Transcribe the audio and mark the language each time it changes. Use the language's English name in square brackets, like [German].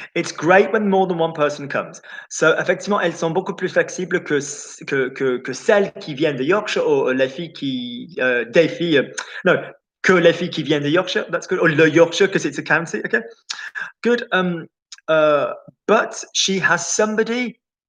[English] It's great when more than one person comes. [French] So, effectivement, elles sont beaucoup plus flexibles que celles qui viennent de Yorkshire ou les filles qui, des filles, no, que les filles qui viennent de Yorkshire. [English] That's good. Or [French] le Yorkshire, [English] because it's a county. Okay, good. But she has somebody.